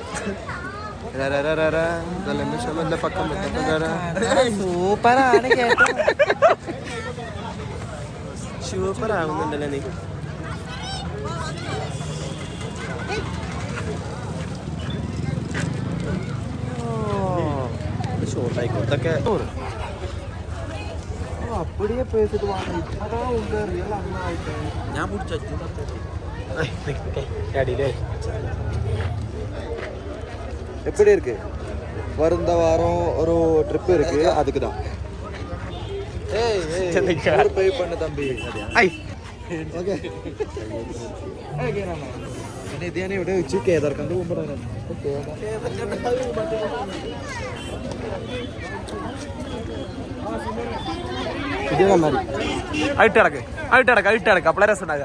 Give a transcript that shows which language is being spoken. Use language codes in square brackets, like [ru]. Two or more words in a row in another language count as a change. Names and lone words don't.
[ml] സൂപ്പറാണ് കേട്ടോ. സൂപ്പർ ആവുന്നുണ്ടല്ലോ നീ. ഷോർട്ട് ആയിക്കോ. ഇതൊക്കെ [ta] அப்படியே பேசிட்டு வாங்க. இப்பதான் உங்க ரியல் அண்ணா ஆயிட்டேன். [ml] ഞാൻ പിടിച്ചു. [ta] எப்படி இருக்கு? வரும் வாரம் ஒரு ட்ரிப் இருக்கு, அதுக்கு தான். ஏய் பே பண்ணு தம்பி. [ml] ഓക്കേ. പിന്നെ ഇത് ഞാൻ ഇവിടെ വെച്ച് കേദാർക്കണ്ട് പോകുമ്പോഴാണ്. അയിട്ടടക്ക് അപ്പളെ രസം ഉണ്ടാകുക.